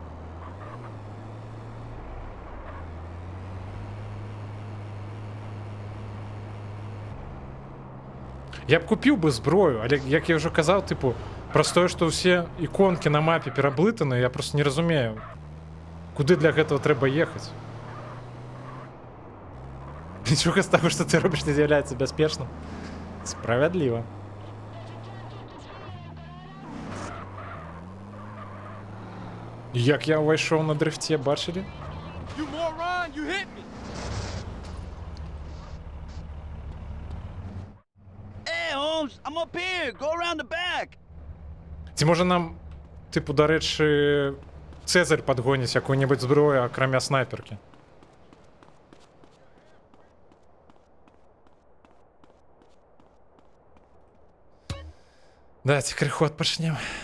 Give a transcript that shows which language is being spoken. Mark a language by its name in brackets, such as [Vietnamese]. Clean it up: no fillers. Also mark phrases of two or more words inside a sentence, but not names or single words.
[Belarusian] Я б купіў бы зброю, але, як я ўжо казаў, типу, праз тое, што ўсе іконкі на мапе пераблытаны, я просто не разумею, куды для гэтага трэба ехаць. Нічога з таго, што ты робіш, не з'яўляецца бяспечным. Справядліва. Як я ўвайшоў на дрыфце, бачылі? [English] You moron, you hit me. Hey, Holmes, I'm up here. Go around the back. [Belarusian] Ці можа нам, типу, дарэчы, Цезарь падгоніць якую-небудзь зброю, акрамя снайперкі? Дайце крыху адпачнем.